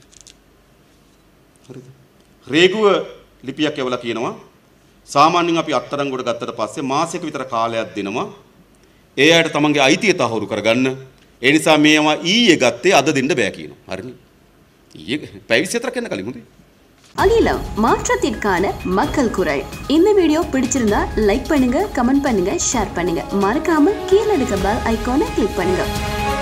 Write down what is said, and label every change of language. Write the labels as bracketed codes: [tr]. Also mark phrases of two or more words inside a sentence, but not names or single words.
[si] හරිද? රේගුව ලිපියක් යවලා කියනවා සාමාන්‍යයෙන් අපි අත්අඩංගුවට ගත්තට පස්සේ මාසයක විතර කාලයක් දෙනවා. ඒ අයට තමන්ගේ අයිතිය තහවුරු කරගන්න. ඒ නිසා මේවා ඊයේ ගත්තේ අද දෙන්න බෑ කියනවා. හරිනේ? ඊයේ පැය 24ක් යන කලින් හොඳේ. [ta] அகிலம் மாற்றத்திற்கான மக்கள் குரல். இந்த வீடியோ பிடிச்சிருந்தா லைக் பண்ணுங்க, கமெண்ட் பண்ணுங்க, ஷேர் பண்ணுங்க. மறக்காம கீழே இருக்க [en] bell iconai click [ta] பண்ணுங்க.